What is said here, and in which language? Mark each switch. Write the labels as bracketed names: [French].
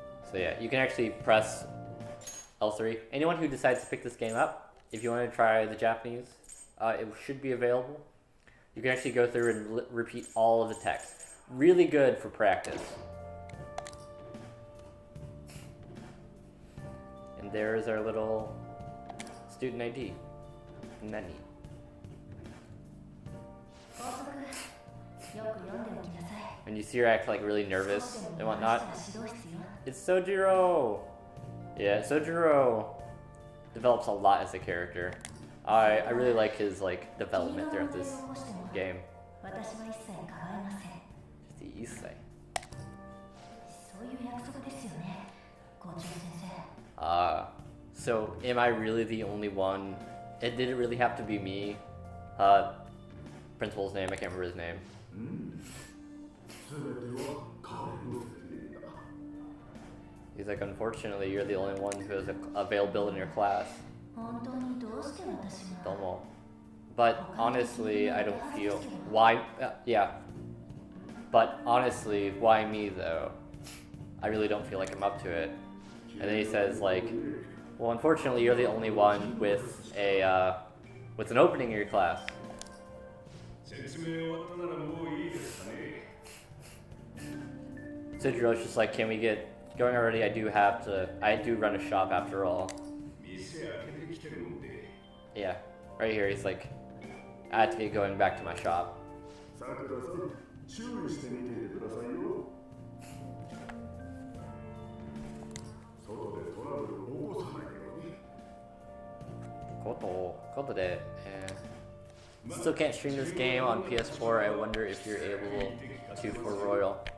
[English] So yeah, you can actually press L3. Anyone who decides to pick this game up, if you want to try the Japanese, it should be available. You can actually go through and repeat all of the text. Really good for practice. And there's our little student ID. [Japanese] Nani. 校則よく読んでおきなさい。 [English] And you see her act like really nervous [Japanese] そうで [English] and [Japanese] も [English] whatnot. [Japanese] 指導必要。 [English] It's Sojiro! Yeah, Sojiro develops a lot as a character. I really like his like development throughout this game. [Japanese] 私は一切構いません。 [English] Just the Issei. [Japanese] そういう約束ですよね、校長先生。 [English] So am I really the only one? Did it really have to be me? Principal's name, I can't remember his name. He's like, unfortunately, you're the only one who is available in your class. [Japanese] 本当にどうして私が。 Domo. [English] But honestly, I don't feel why. Yeah. But honestly, why me though? I really don't feel like I'm up to it. And then he says like, well, unfortunately, you're the only one with a with an opening in your class. [Japanese] 説明終わったならもういいですかね。 [English] Sojiro's just like, can we get going already? I do run a shop after all. [Japanese] 店開けてきてるんで。 [English] Yeah. Right here, he's like, I have to get going back to my shop. [Japanese] さくらさん、注意してみていてくださいよ。外でトラブルを起こさないように。 Koto de. [English] Still can't stream this game on PS4. I wonder if you're able to for Royal.